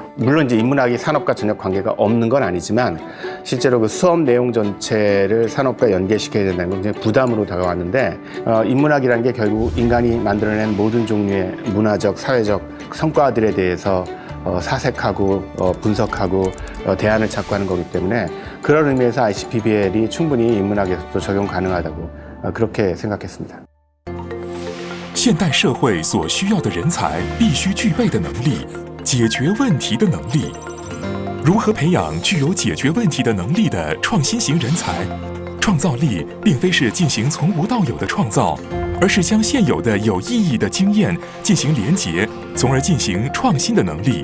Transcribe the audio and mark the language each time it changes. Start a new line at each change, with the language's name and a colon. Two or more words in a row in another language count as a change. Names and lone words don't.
Korean: 물론 이제 인문학이 산업과 전혀 관계가 없는 건 아니지만 실제로 그 수업 내용 전체를 산업과 연계시켜야 된다는 건 굉장히 부담으로 다가왔는데 인문학이라는 게 결국 인간이 만들어낸 모든 종류의 문화적, 사회적 성과들에 대해서 사색하고 분석하고 대안을 찾고 하는 거기 때문에 그런 의미에서 ICPBL이 충분히 인문학에서도 적용 가능하다고 그렇게 생각했습니다.
Chinese: 现代社会所需要的人才必须具备的能力，解决问题的能力。如何培养具有解决问题的能力的创新型人才？创造力并非是进行从无到有的创造，而是将现有的有意义的经验进行连结，从而进行创新的能力。